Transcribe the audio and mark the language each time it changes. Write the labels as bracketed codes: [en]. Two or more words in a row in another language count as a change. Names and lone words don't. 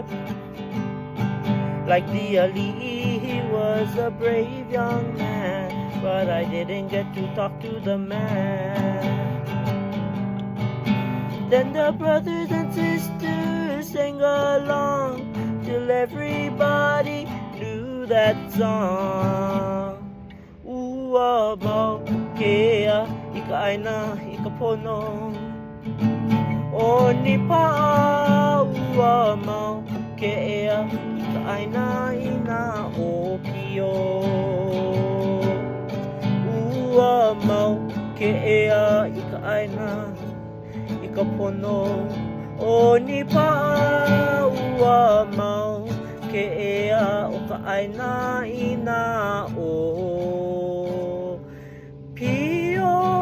[en] Like the ali'i, he was a brave young man, but I didn't get to talk to the man. Then the brothers and sisters sang along till everybody knew that song. [haw] Ua mau kea i ka ʻāina i ka pono, o ni pa'a ua mau ke ea i ka ʻāina i nā ʻōpio. Ua mau ke ea i ka ʻāina i ka pono, o ni pa'a ua mau ke ea o ka ʻāina i nā ʻōpio.